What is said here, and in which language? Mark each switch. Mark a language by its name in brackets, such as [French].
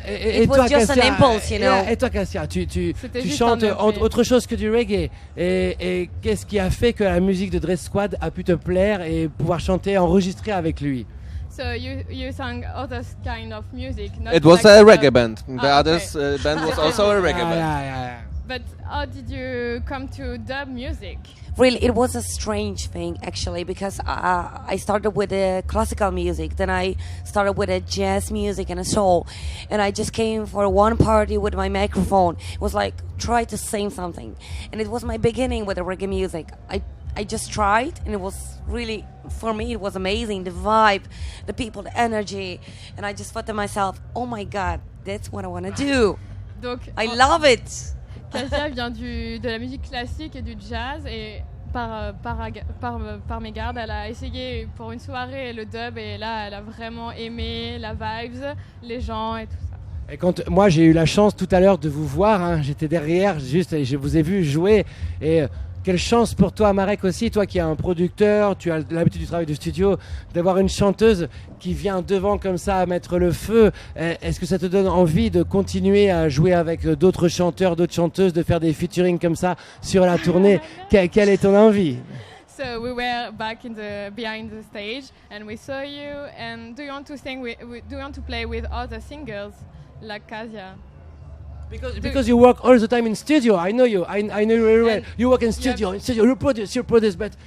[French] Et toi, Cassia, et toi, Cassia, tu chantes autre chose que du reggae. Et qu'est-ce qui a fait que la musique de Dread Squad a pu te plaire et pouvoir chanter, enregistrer avec lui? [English] So you sang other kind of music. Not it was like a reggae band. The others band was also a reggae band. Yeah. But how did you come to dub music? Really, it was a strange thing actually, because I started with classical music, then I started with a jazz music and a soul, and I just came for one party with my microphone. It was like, try to sing something, and it was my beginning with the reggae music. I just tried, and it was really, for me, it was amazing. The vibe, the people, the energy, and I just thought to myself, oh my God, that's what I want to do. [French] Donc, [English] I love it. [French] Cassia vient de la musique classique et du jazz et par mégarde, elle a essayé pour une soirée le dub et là elle a vraiment aimé la vibes, les gens et tout ça. Et quand moi j'ai eu la chance tout à l'heure de vous voir, j'étais derrière juste et je vous ai vu jouer et quelle chance pour toi, Marek, aussi, toi qui es un producteur, tu as l'habitude du travail de studio, d'avoir une chanteuse qui vient devant comme ça à mettre le feu. Est-ce que ça te donne envie de continuer à jouer avec d'autres chanteurs, d'autres chanteuses, de faire des featuring comme ça sur la tournée? Quelle est ton envie? [English] So we were back behind the stage and we saw you. And do you want to sing? Do you want to play with other singers like Cassia? Because you work all the time in studio, I know you. I know you very well. You work in studio. You produce, but